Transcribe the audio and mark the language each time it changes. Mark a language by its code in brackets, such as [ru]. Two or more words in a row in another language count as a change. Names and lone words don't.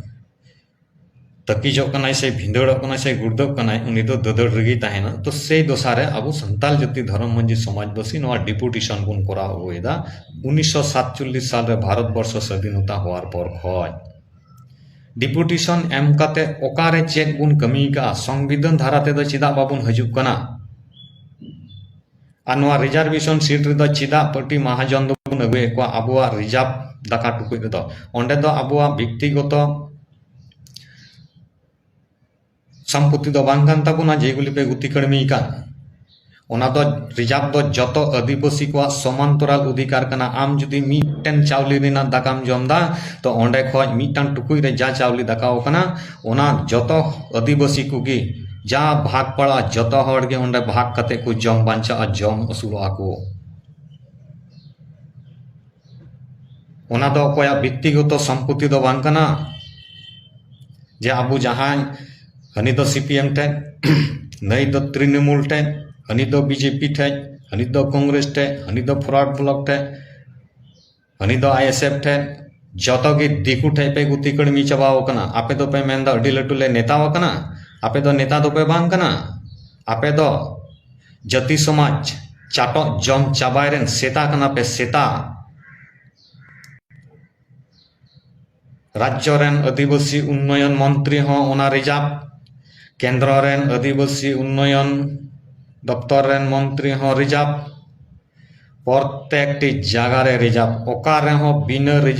[sat] तकीजो कनाय से भिंदड़ो कनाय से गुर्दो कनाय उनी दो ददड़ रगी ताहेना तो से दोसारे अब संताल जाति धर्म मंजी समाजवासी नोआ डिपुटेशन बुन करा होएदा 1947 साल रे भारत वर्ष स्वाधीनता होवार पर खय डिपुटेशन एम काते ओकारे चेक बुन कमी का संविधान धारा ते दो चिदा बाबुन हजुक कना आ नोआ [en] reservation seat [sat] रे दो चिदा पार्टी महाजन दो बुन अगुए को आबुआ रिजर्व दाका टुकुइ रे दो ओंडे दो आबुआ व्यक्तिगत सम्पत्ति दो बांग कान ताबुना जेगुली पे गुती कड़मी कान ओना दो रिजर्व दो जतो आदिवासी को समांतराल अधिकार कना आम जुदी मीटेन चावली रेना दाकाम जमदा तो ओंडे खoj मीटान टुकुई रे जा चावली दाकाओ कना ओना जतो आदिवासी को गी जा भाग पड़ा जतो हड़ गे ओंडे भाग कते को जम बांचा जम असुलो आको ओना दो कोया व्यक्तिगत सम्पत्ति दो बांग कना जे आबू जहां हनी दो सीपीएम टे नई दो तृणमूल टे हनी दो बीजेपी टे हनी दो कांग्रेस टे हनी दो फॉरवर्ड ब्लॉक टे हनी दो आईएसएफ टे जतो गे दिकु टे पे गुती कड़मी चबाव कना आपे दो पे मेन दो अडी लटू ले नेताव कना आपे दो नेता दो पे बांग कना आपे दो जाति समाज चाटो जम चाबायरेन सेता कना पे सेता राज्य रेन आदिवासी उन्नयन मंत्री हो ओना रिजर्व केंद्र रेन आदिवासी उन्नयन दफ्तर रेन मंत्री हो रिजर्व प्रत्येक जगह रे रिजर्व ओका रे हो बिना